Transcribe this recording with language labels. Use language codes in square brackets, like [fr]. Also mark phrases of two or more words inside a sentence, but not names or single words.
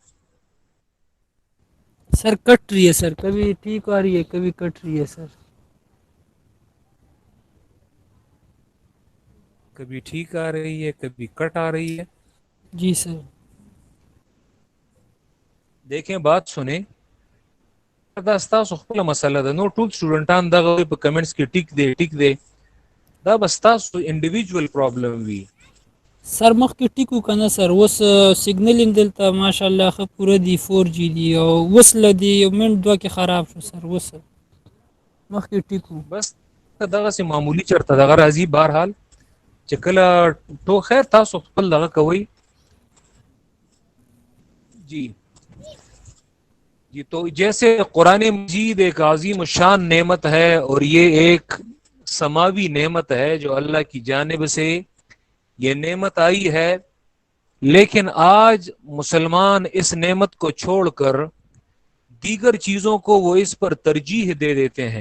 [ur] سر کٹ رہی ہے سر, کبھی ٹھیک آ رہی ہے کبھی کٹ رہی ہے سر. کبھی ٹھیک آ رہی ہے کبھی کٹ آ رہی ہے. جی سر. دیکھیں بات سنیں, [ps] دا ستاسو خپله مسله ده, نو ټول سټوډنټان دغه په کمنټس کې ټیک دی, دا به ستاسو [en] individual problem [ps] وي. سر مخکې ټیکو کنه سر, اوس سیګنل دلته ماشاءالله ښه پوره دی 4G دی, او اوس لدی یو منټ دوه کې خراب شو سر. اوس مخکې ټیکو بس دغه سي معمولی چرته دغه راځي. بهرحال چې کله تو خیر تاسو خپل دغه کوي. [ur] جی تو جیسے قرآن مجید ایک عظیم الشان نعمت ہے, اور یہ ایک سماوی نعمت ہے جو اللہ کی جانب سے یہ نعمت آئی ہے, لیکن آج مسلمان اس نعمت کو چھوڑ کر دیگر چیزوں کو وہ اس پر ترجیح دے دیتے ہیں.